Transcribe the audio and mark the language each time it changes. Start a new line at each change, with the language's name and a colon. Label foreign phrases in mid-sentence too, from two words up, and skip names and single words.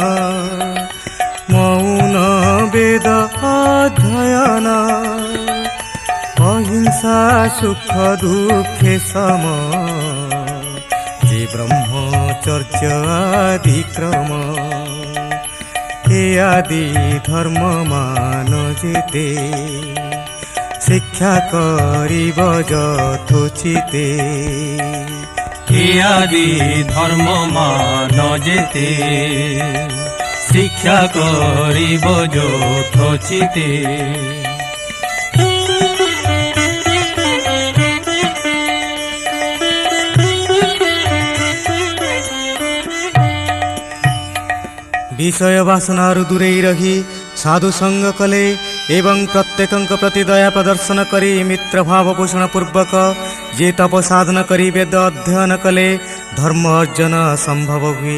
Odia: ମୌନ ବେଦ ଅଧ୍ୟୟନ ଅହିଂସା ସୁଖ ଦୁଃଖେ ସମ ଯେ ବ୍ରହ୍ମଚର୍ଯ୍ୟ ଆଦି କ୍ରମ ଏ ଆଦି ଧର୍ମ ମାନ ଯେତେ ଶିକ୍ଷା କରିବ ଯଥୋଚିତେ ଏ ଆଦି ଧର୍ମ ମାନ ଯେତେ ଶିକ୍ଷା କରିବ ଯଥୋଚିତେ ବିଷୟ ବାସନାରୁ ଦୂରେଇ ରହି ସାଧୁ ସଙ୍ଗ କଲେ ଏବଂ ପ୍ରତ୍ୟେକଙ୍କ ପ୍ରତି ଦୟା ପ୍ରଦର୍ଶନ କରି ମିତ୍ର ଭାବ ପୋଷଣ ପୂର୍ବକ ଯେ ତପ ସାଧନ କରି ବେଦ ଅଧ୍ୟୟନ କଲେ ଧର୍ମ ଅର୍ଜନ ସମ୍ଭବ ହୁଏ।